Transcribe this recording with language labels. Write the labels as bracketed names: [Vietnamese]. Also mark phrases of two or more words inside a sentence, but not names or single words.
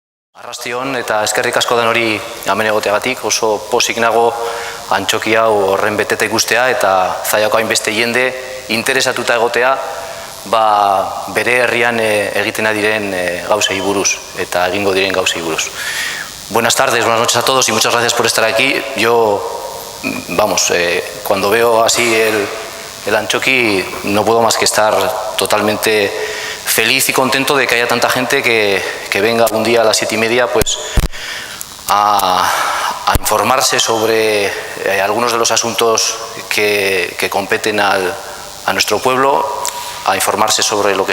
[Basque] Arrastion eta eskerrik asko denori hemen egoteagatik, oso pozik nago antzoki hau horren beteta ikustea eta Zallako hainbeste jende interesatuta egotea bere herrian egiten diren gauzei buruz eta egingo diren gauzei buruz. [Spanish] Buenas tardes, buenas noches a todos y muchas gracias por estar aquí. Cuando veo así el Antzoki no puedo más que estar totalmente feliz y contento de que haya tanta gente que venga un día a las 7:30 pues a informarse sobre algunos de los asuntos que competen a nuestro pueblo, a informarse sobre lo que